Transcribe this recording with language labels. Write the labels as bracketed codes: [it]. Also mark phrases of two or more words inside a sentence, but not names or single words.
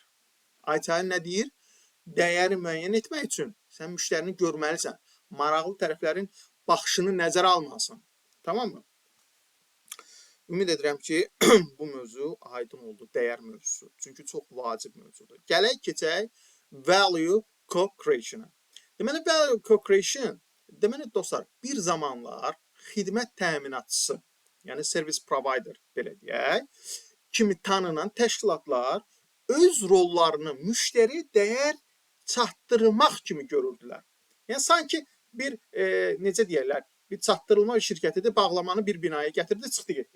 [az] ITL nə deyir? Dəyəri müəyyən etmək üçün sən müştərini görməlisən. Maraqlı tərəflərin baxışını nəzərə almalısan. Tamam mı? Ümid edirəm ki, bu mövzu aydın oldu, dəyər mövzusu. Çünki çox vacib mövzudur. Gələk keçək [en] value co-creation- [az] a. Deməli, [en] value co-creation, [az] deməli dostlar, bir zamanlar xidmət təminatçısı, yəni [en] service provider, [az] belə deyək, kimi tanınan təşkilatlar öz rollarını müştəri dəyər çatdırmaq kimi görürdülər. Yəni, sanki bir, necə deyərlər, bir çatdırılma şirkətidir, bağlamanı bir binaya gətirdi, çıxdı, getdi.